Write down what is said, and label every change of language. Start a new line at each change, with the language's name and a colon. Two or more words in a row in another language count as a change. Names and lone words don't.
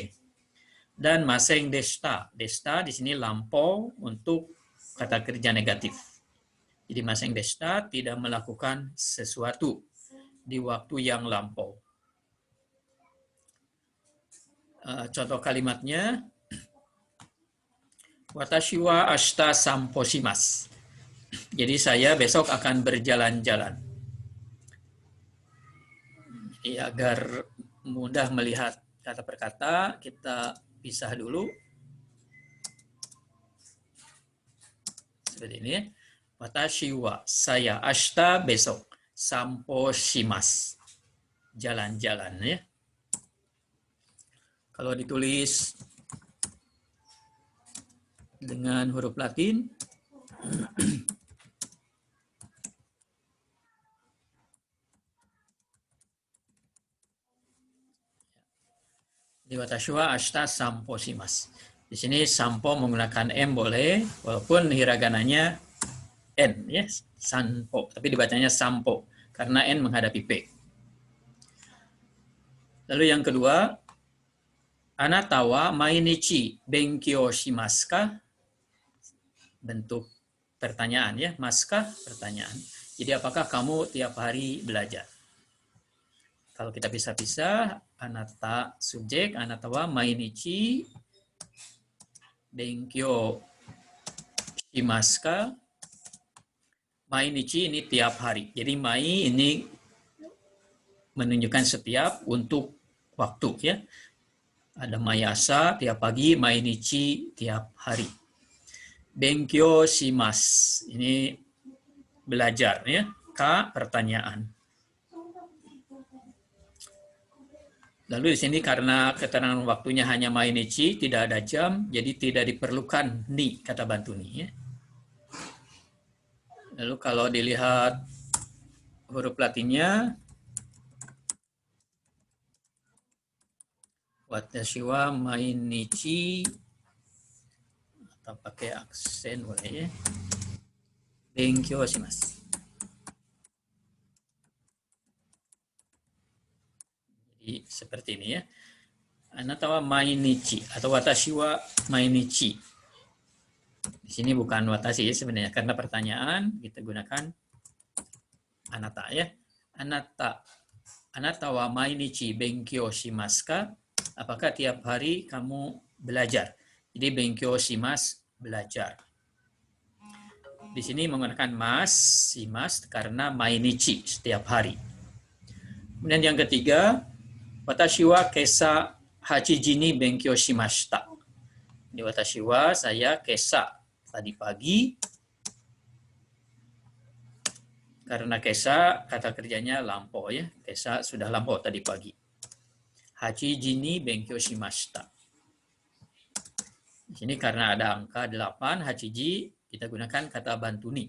Indonesian: Dan
Japanese: ませんでした.
Indonesian: Desta di sini lampau untuk kata kerja negatif. Jadi
Japanese: ませんでした
Indonesian: tidak melakukan sesuatu di waktu yang lampau. Contoh kalimatnya,
Japanese: 私は明日散歩します.
Indonesian: Jadi saya besok akan berjalan-jalan. Agar mudah melihat kata per kata, kita pisah dulu. Seperti ini.
Japanese: 私は,
Indonesian: saya, ashita, besok.
Japanese: 散歩します.
Indonesian: Jalan-jalan ya. Kalau ditulis dengan huruf Latin, di
Japanese: 私は明日散歩します.
Indonesian: Di sini sampo menggunakan M boleh, walaupun hiragananya N, ya, sanpo. Tapi dibacanya sampo, karena N menghadapi P. Lalu yang kedua,
Japanese: あなたは毎日勉強しますか?
Indonesian: Bentuk pertanyaan ya, maskah pertanyaan. Jadi apakah kamu tiap hari belajar? Kalau kita pisah-pisah, anata subjek,
Japanese: あなたは毎日勉強しますか?
Indonesian: Mainichi ini tiap hari. Jadi mai ini menunjukkan setiap untuk waktu ya. Ada mayasa tiap pagi, mainichi tiap hari.
Japanese: 勉強します
Indonesian: ini belajar ya. Ka pertanyaan. Lalu di sini karena keterangan waktunya hanya mainichi, tidak ada jam, jadi tidak diperlukan ni kata bantu ni ya. Lalu kalau dilihat huruf Latinnya,
Japanese: 私は毎日,
Indonesian: atau pakai aksen boleh ya.
Japanese: 勉強します.
Indonesian: Jadi seperti ini ya.
Japanese: あなたは毎日 atau 私は毎日.
Indonesian: Di sini bukan watashi ya sebenarnya karena pertanyaan kita gunakan anata ya.
Japanese: あなたは毎日勉強しますか?
Indonesian: Apakah tiap hari kamu belajar? Jadi
Japanese: 勉強します
Indonesian: belajar. Di sini menggunakan mas, shimasu karena mainichi setiap hari. Kemudian yang ketiga,
Japanese: 私は今朝8時に勉強しました.
Indonesian: Di
Japanese: 私は
Indonesian: saya kesa tadi pagi. Karena kesa kata kerjanya lampau ya. Kesa sudah lampau tadi pagi.
Japanese: 8時に勉強しました.
Indonesian: Di sini karena ada angka 8, 8 ji, kita gunakan kata bantu ni.